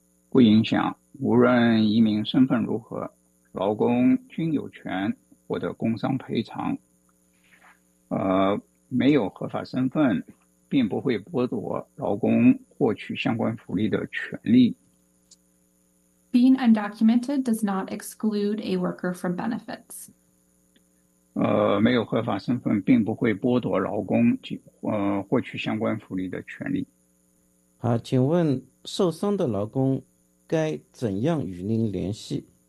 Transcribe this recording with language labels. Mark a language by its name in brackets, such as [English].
[Chinese] 不影响，无论移民身份如何，劳工均有权获得工伤赔偿。没有合法身份，并不会剥夺劳工获取相关福利的权利。 [English] Being undocumented does not exclude a worker from benefits. [Chinese] 没有合法身份并不会剥夺劳工获取相关福利的权利。好，请问受伤的劳工该怎样与您联系？